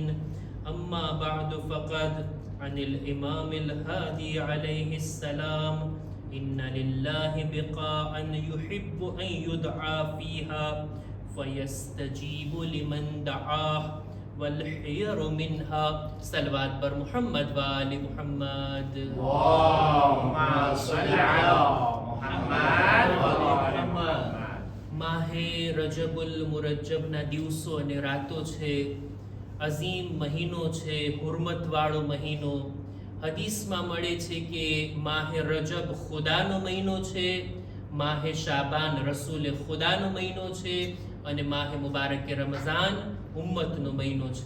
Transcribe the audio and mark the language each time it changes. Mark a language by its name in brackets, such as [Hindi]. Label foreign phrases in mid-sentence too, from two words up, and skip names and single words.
[Arabic] أما بعد فقد عن الإمام الهادي عليه السلام: إن لله بقاعا يحب أن يدعى فيها فيستجيب لمن دعاه والحير منها. [Persian] صلوات بر محمد وآل محمد. [Arabic] اللهم صل على محمد وآل محمد. [Gujarati] માહે રજબુલ મુરજબના દિવસો અને રાતો છે. અઝીમ મહિનો છે, હુરમતવાળો મહિનો. હદીસમાં મળે છે કે માહે રજબ ખુદાનો મહિનો છે, માહે શાબાન રસૂલે ખુદાનો મહિનો છે અને માહે મુબારકે રમઝાન ઉમ્મતનો મહિનો છે.